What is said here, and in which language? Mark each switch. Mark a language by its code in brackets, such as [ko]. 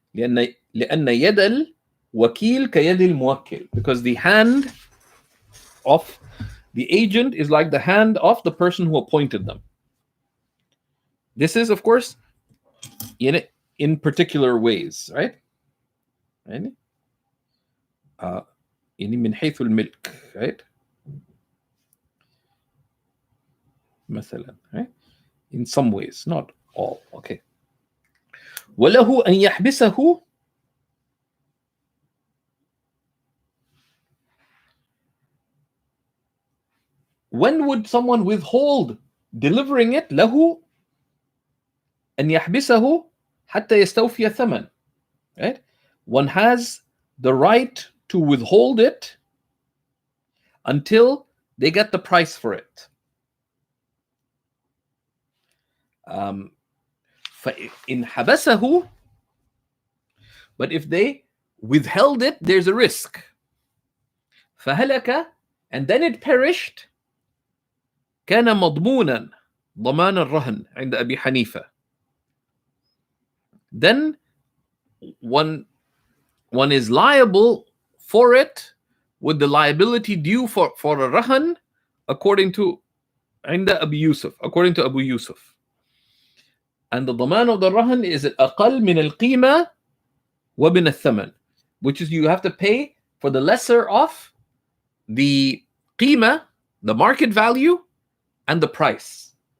[ar] لأن يد الوكيل كيد الموكل, [en] because the hand of the agent is like the hand of the person who appointed them. This is, of course, in particular ways, right? [ar] من حيث الملك, right? [en] مثلا, right? In some ways, not all. Okay. [ar] وله أن يحبسه [en] when would someone withhold delivering it? [ar] له أن يحبسه حتى يستوفي الثمن. [en] Right? One has the right to withhold it until they get the price for it. [ar] فإن حبسه, [en] but if they withheld it, there's a risk. [ar] فهلك, [en] and then it perished. [ar] كان مضمونا ضمان الرهن عند أبي حنيفة. [en] Then one is liable for it with the liability due for a rahan according to [ar] عند أبي يوسف, [en] according to Abu Yusuf. And the ضمان of the rahan is [ar] أقل من القيمة ومن الثمن, [en] which is you have to pay for the lesser of the qima, the market value, and the price.